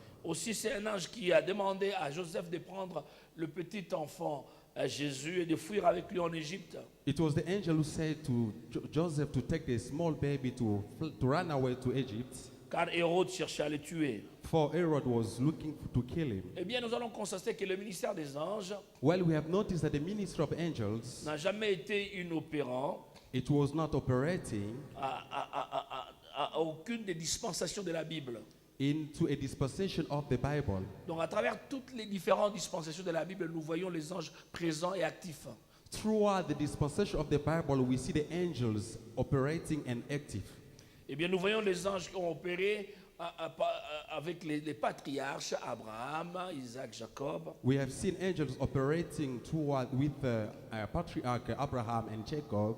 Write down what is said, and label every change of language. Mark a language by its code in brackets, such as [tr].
[fr] Aussi, c'est un ange qui a demandé à Joseph de prendre le petit enfant Jésus et de fuir avec lui en Égypte. [en] It was the angel who said to Joseph to take the small baby to run away to Egypt, [fr] Car Hérode cherchait à le tuer. [en] for Herod was looking to kill him. [fr] Eh bien, nous allons constater que le ministère des anges [en] Well, we have noticed that the ministry of angels, [fr] n'a jamais été inopérant [en] it was not operating [fr] à aucune des dispensations de la Bible. [en] into a dispensation of the Bible. [fr] Donc, à travers toutes les différentes dispensations de la Bible, nous voyons les anges présents et actifs. [en] Throughout the dispensation of the Bible, we see the angels operating and active. [fr] Eh bien, nous voyons les anges qui ont opéré avec les patriarches, Abraham, Isaac, Jacob. [en] We have seen angels operating with patriarch Abraham and Jacob.